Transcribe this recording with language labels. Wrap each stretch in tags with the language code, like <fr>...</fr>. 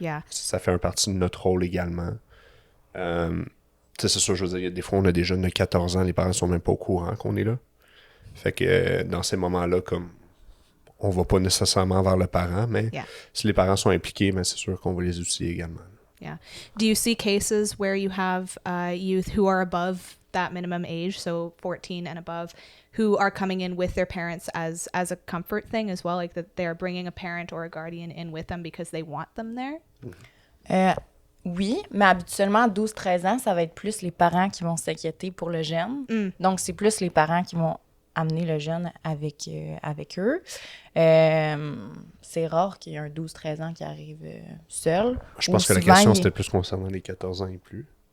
<fr>Ça fait une partie de notre rôle également. Tu sais, c'est sûr, je veux dire, des fois, on a des jeunes de 14 ans, les parents sont même pas au courant qu'on est là. Fait que dans ces moments-là, comme on va pas nécessairement vers le parent, mais si les parents sont impliqués, ben, c'est sûr qu'on va les outiller également.</fr> <en>Yeah. Do you see cases where you have youth who are above that minimum age, so 14 and above, who are coming in with their parents as a comfort thing as well, like that they're bringing a parent or a guardian in with them because they want them there?</en> <fr>Oui, mais habituellement, à 12-13 ans, ça va être plus les parents qui vont s'inquiéter pour le jeune. Donc, c'est plus les parents qui vont amener le jeune avec eux. C'est rare qu'il y ait un 12-13 ans qui arrive seul. Je pense que la question, c'était plus concernant les 14 ans et plus.</fr>